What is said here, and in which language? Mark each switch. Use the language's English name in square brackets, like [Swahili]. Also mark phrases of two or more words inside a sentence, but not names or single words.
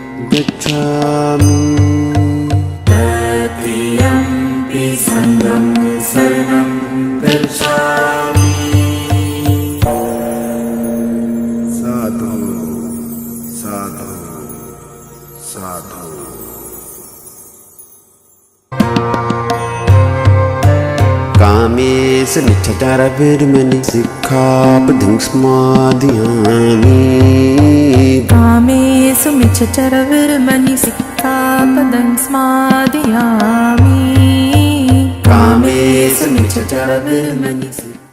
[Pali] गच्छामि तृतीयम्पि सङ्गं शरणं गच्छामि साधु साधु साधु कामेश मिच्छाचारविर्मणि सिक्खापदं समादयामि कामेषु मिच्छचरविर्मणि सिक्खापदं समादयामि कामेषु मिच्छचरविर्मणि